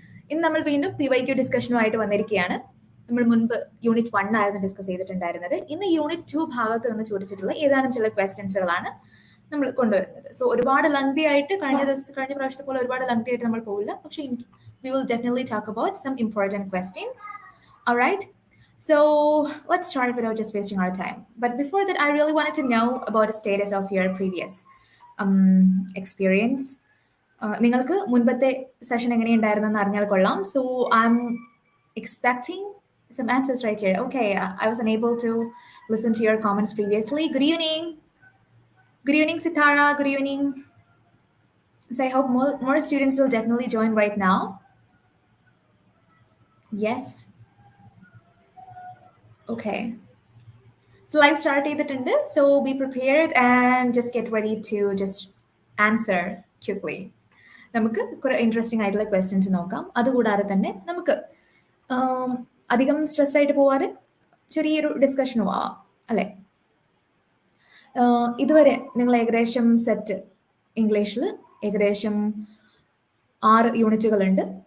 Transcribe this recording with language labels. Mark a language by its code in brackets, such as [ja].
[ml] ഇന്ന് നമ്മൾ വീണ്ടും PYQ ഡിസ്കഷനുമായിട്ട് വന്നിരിക്കുകയാണ്. നമ്മൾ മുൻപ് യൂണിറ്റ് 1 ആയിരുന്നു ഡിസ്കസ് ചെയ്തിട്ടുണ്ടായിരുന്നത്. ഇന്ന് യൂണിറ്റ് 2 ഭാഗത്ത് നിന്ന് ചോദിച്ചിട്ടുള്ള ഏതാനും ചില ക്വസ്റ്റ്യൻസുകളാണ് നമ്മൾ കൊണ്ടുവരുന്നത്. സോ ഒരുപാട് ലെങ്തി ആയിട്ട് കഴിഞ്ഞ പ്രാവശ്യത്തെ പോലെ ഒരുപാട് ലെങ്തി ആയിട്ട് നമ്മൾ പോവില്ല. [en] പക്ഷേ we will definitely talk about some important questions. All right. So let's start without just wasting our time. But before that, I really wanted to know about the status of your previous experience. [ml] നിങ്ങൾക്ക് മുൻപത്തെ session എങ്ങനെയുണ്ടായിരുന്നെന്ന് അറിഞ്ഞാൽ കൊള്ളാം. [en] So I'm expecting some answers right here. Okay, I was unable to listen to your comments previously. Good evening. Good evening, Sitara. Good evening. So I hope more students will definitely join right now. Yes. Okay. So live start ചെയ്തിട്ടുണ്ട്. So be prepared and just get ready to just answer quickly. [ml] നമുക്ക് കുറെ interesting ആയിട്ടുള്ള questions നോക്കാം. അതുകൂടാതെ തന്നെ നമുക്ക് അധികം stress ആയിട്ട് പോവാതെ ചെറിയൊരു ഡിസ്കഷനും ആവാം അല്ലേ? ഇതുവരെ നിങ്ങൾ ഏകദേശം സെറ്റ് ഇംഗ്ലീഷിൽ ഏകദേശം 6 യൂണിറ്റുകളുണ്ട്.